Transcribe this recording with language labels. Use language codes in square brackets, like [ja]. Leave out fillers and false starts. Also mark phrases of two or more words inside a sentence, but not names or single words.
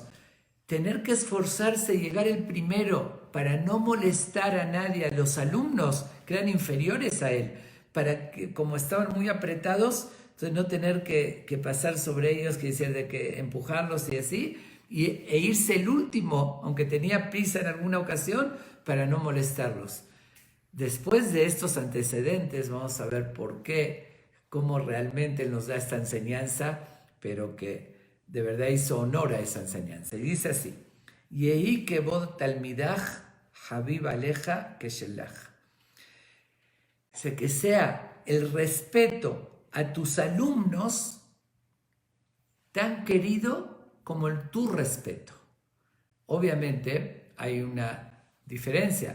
[es] Tener que esforzarse y llegar el primero para no molestar a nadie, a los alumnos que eran inferiores a él, para que, como estaban muy apretados, entonces no tener que pasar sobre ellos, que decir, de que empujarlos y así, e irse el último, aunque tenía prisa en alguna ocasión, para no molestarlos. Después de estos antecedentes, vamos a ver por qué, cómo realmente él nos da esta enseñanza, pero que de verdad hizo honor a esa enseñanza. Y dice así, [he] יהי כבוד תלמידך חביב עליך כשלך. [es] Dice que sea el respeto a tus alumnos tan querido como tu respeto. Obviamente hay una diferencia.